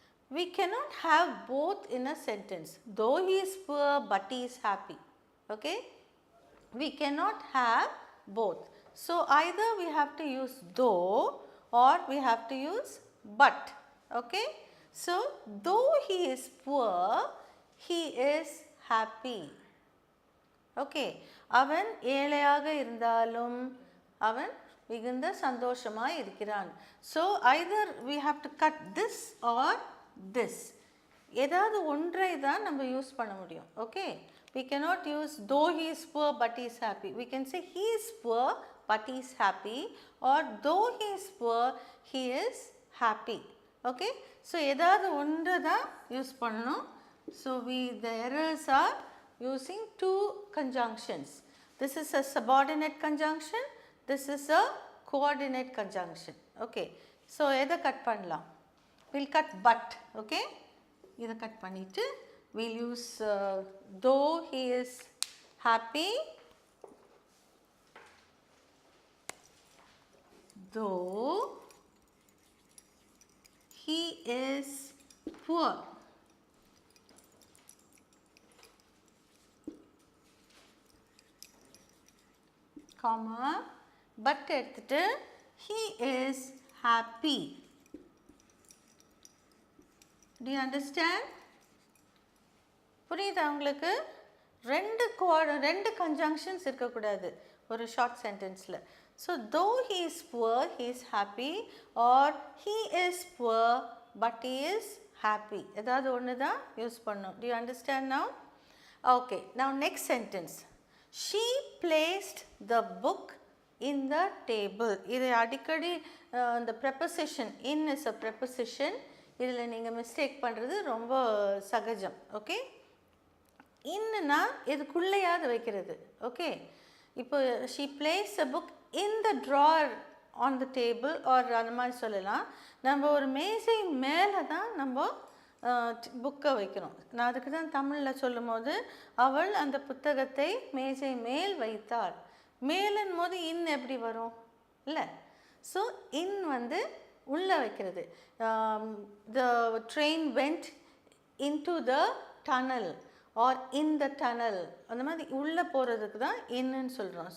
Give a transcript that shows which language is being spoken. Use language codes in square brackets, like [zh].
[en] We cannot have both in a sentence. Though he is poor but he is happy. Okay, we cannot have both. So either we have to use though or we have to use but. Okay, so though he is poor, he is happy. [ta] Okay, அவன் ஏழையாக இருந்தாலும் அவன் மிகுந்த சந்தோஷமாய் இருக்கிறான். [en] So either we have to cut this or this. [ta] ஏதாவது ஒன்றை தான் நம்ம யூஸ் பண்ண முடியும். [en] Okay, we cannot use though he is poor but he is happy. We can say he is poor but he is happy, or though he is poor he is happy. [ta] Okay, so ஏதாவது ஒன்று தான் use பண்ணணும். [en] So the errors are using two conjunctions. This is a subordinate conjunction, this is a coordinate conjunction. Okay, so [ta] எதை cut பண்ணலாம்? [en] we'll cut but, okay. [ta] இதை cut பண்ணிட்டு [en] we'll use though he is happy, though he is poor. Comma, but [ta] எடுத்துட்டு [en] he is happy. Do you understand? [ta] புரியுதா உங்களுக்கு? ரெண்டு conjunctions இருக்கக்கூடாது ஒரு short sentenceல. [en] So though he is poor, he is happy, or he is poor but he is happy. [ta] ஏதாவது ஒன்று தான் use பண்ணணும். [en] Do you understand now? Okay, now next sentence. She placed the book in the table. [ta] இது அடிக்கடி [en] the preposition in is a preposition. [ta] இதில் நீங்கள் mistake பண்ணுறது ரொம்ப சகஜம். ஓகே, இன்னுனா இதுக்குள்ளேயாவது வைக்கிறது. ஓகே, இப்போ [en] she placed a book in the drawer on the table or [ta] அந்த மாதிரி சொல்லலாம். நம்ம ஒரு மேசை மேலே தான் நம்ம புக்கை வைக்கணும். நான் அதுக்கு தான் தமிழில் சொல்லும் போது அவள் அந்த புத்தகத்தை மேசை மேல் வைத்தாள். மேலுன் போது இன் எப்படி வரும் இல்லை? ஸோ இன் வந்து உள்ளே வைக்கிறது. [en] The train went into the tunnel or in the tunnel. [ta] அந்த மாதிரி உள்ளே போகிறதுக்கு தான் இன்னுன்னு சொல்கிறோம்.